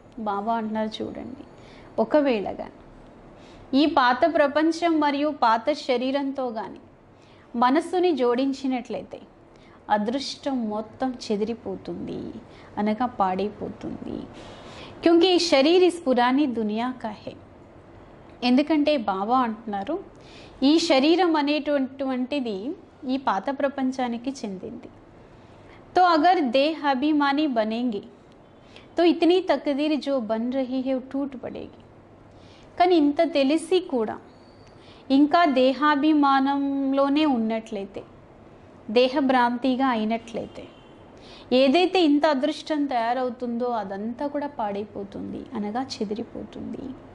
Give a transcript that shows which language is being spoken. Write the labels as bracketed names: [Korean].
[Telugu] బాబా అంటున్నారు, చూడండి, ఒకవేళగా ఈ పాత ప్రపంచం మరియు పాత శరీరంతో కానీ మనస్సుని జోడించినట్లయితే అదృష్టం మొత్తం చెదిరిపోతుంది, అనగా పాడైపోతుంది. [Hindi] క్యూంకి ఈ శరీర్ ఇస్ పురానీ దునియా కా హై. [Telugu] ఎందుకంటే బాబా అంటున్నారు, ఈ శరీరం అనేటువంటిది ఈ పాత ప్రపంచానికి చెందింది. [Hindi] तो अगर देह अभिमानी बनेंगे तो इतनी तकदीर जो बन रही है वो टूट पड़ेगी. [Telugu] కానీ ఇంత తెలిసి కూడా ఇంకా దేహాభిమానంలోనే ఉన్నట్లయితే, దేహభ్రాంతిగా అయినట్లయితే ఏదైతే ఇంత అదృష్టం తయారవుతుందో అదంతా కూడా పాడైపోతుంది, అనగా చెదిరిపోతుంది.